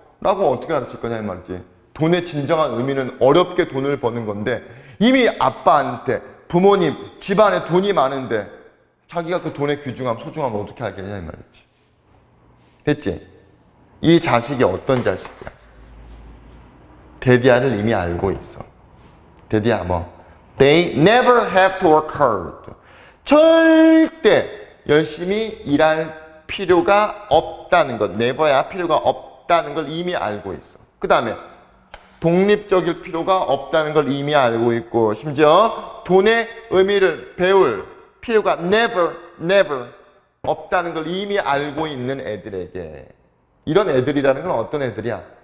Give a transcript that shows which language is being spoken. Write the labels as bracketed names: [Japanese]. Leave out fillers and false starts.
[Korean] 라고 어떻게 가르칠 거냐 이 말이지. 돈의 진정한 의미는 어렵게 돈을 버는 건데 이미 아빠한테 부모님 집안에 돈이 많은데 자기가 그 돈의 귀중함 소중함을 어떻게 알겠냐 이 말이지. 됐지? 이 자식이 어떤 자식이야? 데디아를 이미 알고 있어. 데디아 뭐? [English] They never have to work hard. [Korean] 절대 열심히 일할 필요가 없다는 것. never야 필요가 없다는 걸 이미 알고 있어. 그 다음에 독립적일 필요가 없다는 걸 이미 알고 있고 심지어 돈의 의미를 배울 필요가 never 없다는 걸 이미 알고 있는 애들에게 이런 애들이라는 건 어떤 애들이야?